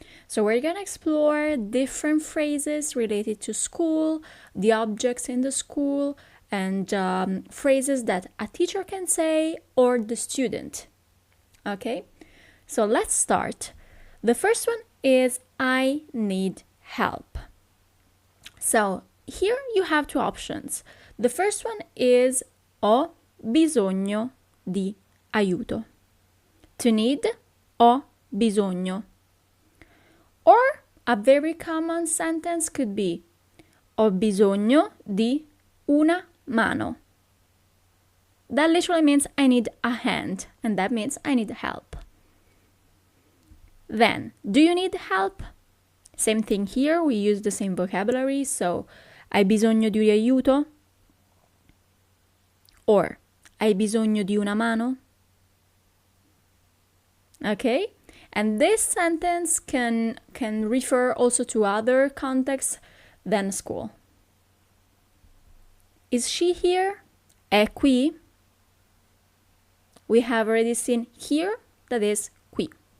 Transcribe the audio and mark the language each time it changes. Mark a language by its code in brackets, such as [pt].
[en] So we're gonna explore different phrases related to school, the objects in the school, and phrases that a teacher can say or the student. Okay, so let's start. The first one is I need help. So here you have two options. The first one is [it] ho bisogno di aiuto. [en] To need, [it] ho bisogno. [en] Or a very common sentence could be [it] ho bisogno di una mano. [en] That literally means I need a hand, and that means I need help. Then, do you need help? Same thing here, we use the same vocabulary, so [it] hai bisogno di aiuto? [en] Or [it] hai bisogno di una mano? [en] Okay? And this sentence can refer also to other contexts than school. Is she here? [it] È qui? [en] We have already seen here, that is qui.